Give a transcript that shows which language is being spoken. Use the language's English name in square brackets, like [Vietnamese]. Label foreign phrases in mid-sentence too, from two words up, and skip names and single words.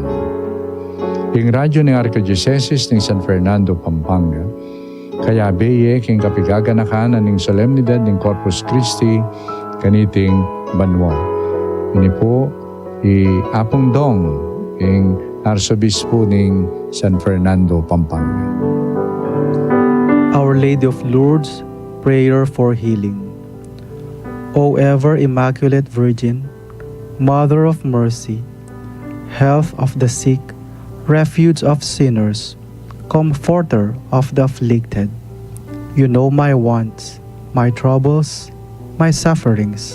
[Pampanga] Ing radyo ng Archdiocese ng San Fernando, Pampanga, kaya beye king kapigaganakan aning solemnidad ng Corpus Christi, kaniting banwa. Ini po, Apong Dong, ing Arsobispo ng San Fernando, Pampanga. [English] Our Lady of Lourdes, prayer for healing. O ever Immaculate Virgin, Mother of Mercy, health of the sick, refuge of sinners, comforter of the afflicted, you know my wants, my troubles, my sufferings.